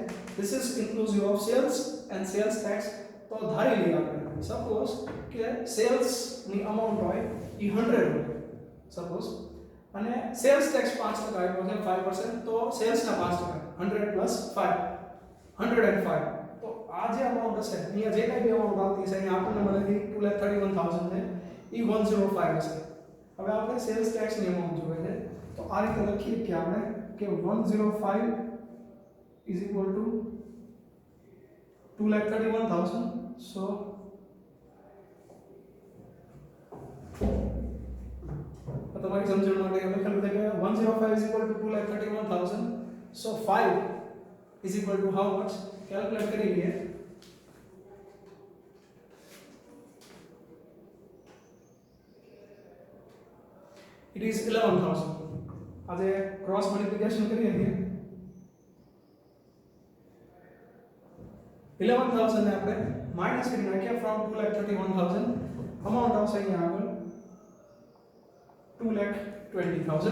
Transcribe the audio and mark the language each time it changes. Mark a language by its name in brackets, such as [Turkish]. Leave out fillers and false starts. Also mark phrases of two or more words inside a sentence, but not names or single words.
[English] This is inclusive of sales and sales tax. [Gujarati] તો ધારી લઈએ આપણે સપોઝ કે સેલ્સ ની અમાઉન્ટ હોય એ 100 હોય સપોઝ અને [English] sales tax [Gujarati] 5% આપ્યો છે 5%, તો સેલ્સ ના 5% 100 પ્લસ 5 105. તો આ જે અમાઉન્ટ હશે અહીંયા જે કઈ બી અમાઉન્ટ આવતી છે અહીંયા આપણને મળે છે 2,31,000 ને એ 105 હશે. હવે આપણે [English] sales tax [Gujarati] ની અમાઉન્ટ જોઈએ છે તો આ રીતે લખીએ કે આપણે કે 105 [English] is equal to [Gujarati] 2,31,000. so તમારી સમજણ માટે લખેલું છે કે 105 [English] is equal to [Gujarati] 2,31,000. [English] so 5 is equal to how much? [Gujarati] કેલ્ક્યુલેટ કરી લઈએ. [English] it is 11,000. [Gujarati] આજે [English] cross multiplication [Gujarati] કરીએ છીએ 11,000 ને આપણે માઈનસ કરી નાખીએ ફ્રોમ 2,31,000. અમાઉન્ટ આવશે અહીંયા આગળ 2,20,000.